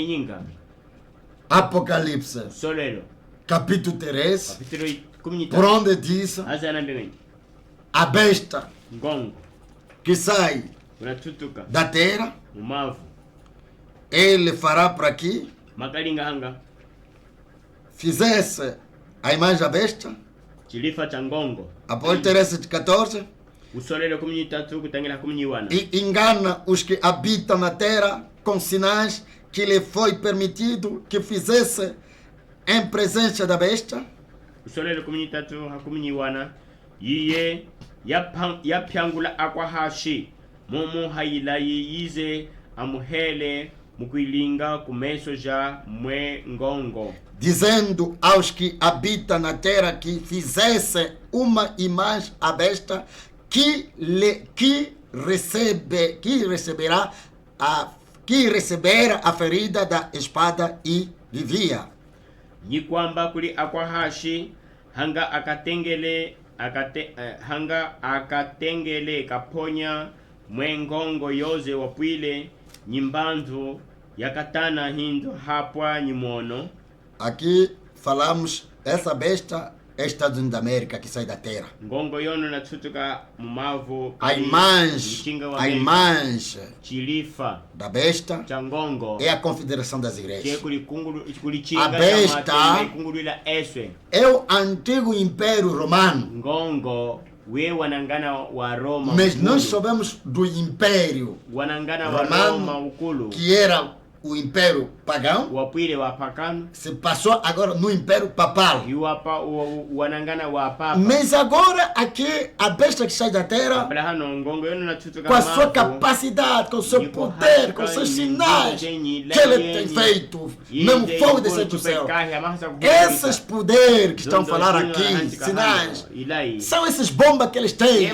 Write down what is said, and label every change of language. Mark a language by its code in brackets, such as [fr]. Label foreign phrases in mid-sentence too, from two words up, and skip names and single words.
[pt] Apocalipse capítulo 3, por onde diz a besta que sai da terra, ele fará para aqui, fizesse a imagem da besta, [cjk] chilifa cha ngongo. [pt] Após 13:14, e engana os que habitam na terra com sinais que lhe foi permitido que fizesse em presença da besta. [cjk] Yiye yapyangula akwahashi momo hailayi yize amuhele mukuilinga kumeso ja mwe ngongo, [pt] dizendo aos que habitam na terra que fizesse uma imagem à besta que recebera a ferida da espada e vivia. [cjk] Ni kwamba kuli akwahashi hanga akatengele kaponya mwengongo yoze wapwile nyimbanzo yakatana hindo hapwa nyimono. [pt] Aqui falamos essa besta Estados Unidos da América que sai da terra. [cjk] Ngongo yono na tsutuka mumavu [pt] a imagem [cjk] chilifa [pt] da besta [cjk] changongo [pt] é a confederação das igrejas. A besta é o antigo império romano. [cjk] Ngongo wa Roma, [pt] mas nós sabemos do império romano que era o império pagão, se passou agora no império papal. Mas agora aqui a besta que sai da terra, com a sua capacidade, com o seu poder, com os seus sinais que ele tem feito, mesmo fogo descer do céu, esses poderes que estão a falar aqui, sinais, são essas bombas que eles têm.